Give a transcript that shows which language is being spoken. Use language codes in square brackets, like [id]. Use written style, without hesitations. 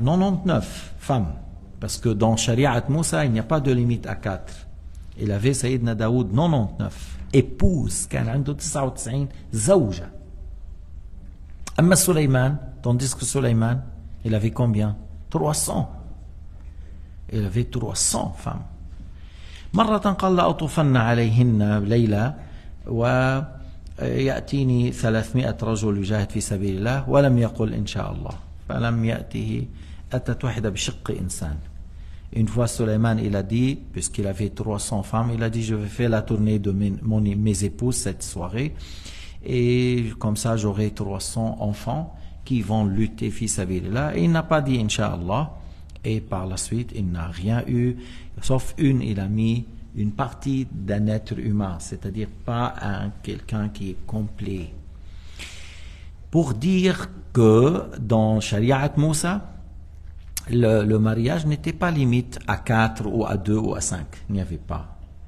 [fr] 99 femmes. Parce que dans Shari'at Moussa, il n'y a pas de limite à 4. Il avait Sayyidina Daoud 99 épouses, [ar] كان عنده 99 زوجة. أما سليمان, [fr] tandis que Sulayman, il avait combien? 300. Il avait 300 femmes. [ar] مرة قال لأطوفن عليهن ليلة ويأتيني 300 رجل يجاهد في سبيل الله ولم يقل إن شاء الله فلم يأته أتت واحدة بشق إنسان. [fr] Une fois Sulayman il a dit, puisqu'il avait 300 femmes, il a dit je vais faire la tournée de mes épouses cette soirée et comme ça j'aurai 300 enfants qui vont lutter fi sabilillah. Et il n'a pas dit Inch'Allah, et par la suite il n'a rien eu, sauf il a mis une partie d'un être humain, c'est-à-dire pas quelqu'un qui est complet, pour dire que dans Shari'at Moussa le mariage n'était pas limite à 4 ou à 2 ou à 5, il n'y avait pas.